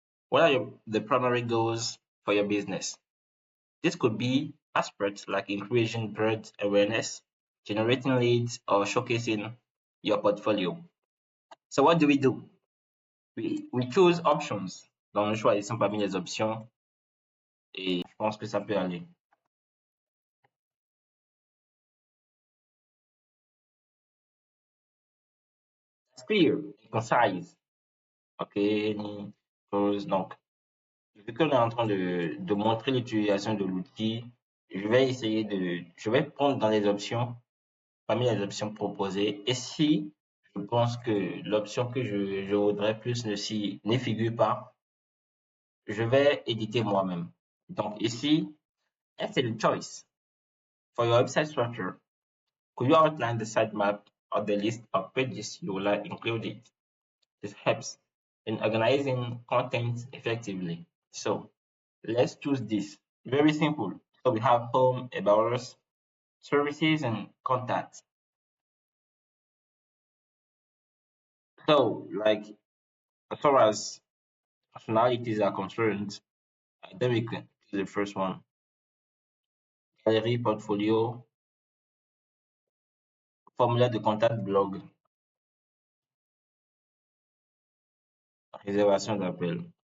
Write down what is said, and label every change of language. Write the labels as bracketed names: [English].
[English] What are the primary goals for your business? This could be aspects like increasing brand awareness, generating leads, or showcasing your portfolio. So what do? We choose options. [French] Donc, nous choisissons parmi les options et je pense que ça peut aller. [English] It's clear, concise. [French] OK. Donc, vu qu'on est en train de montrer l'utilisation de l'outil, je vais prendre dans les options, parmi les options proposées. Et si je pense que l'option que je voudrais plus ne figure pas, je vais éditer moi-même. Donc ici, c'est le choice. [English] For your website structure, could you outline the sitemap or the list of pages you would like included? This helps in organizing content effectively. So let's choose this. Very simple. So we have home, about us, services, and contacts. So, like, as far as functionalities are concerned, then we can choose the first one. [French] Galerie, portfolio, formulaire de contact, blog, réservation d'appel.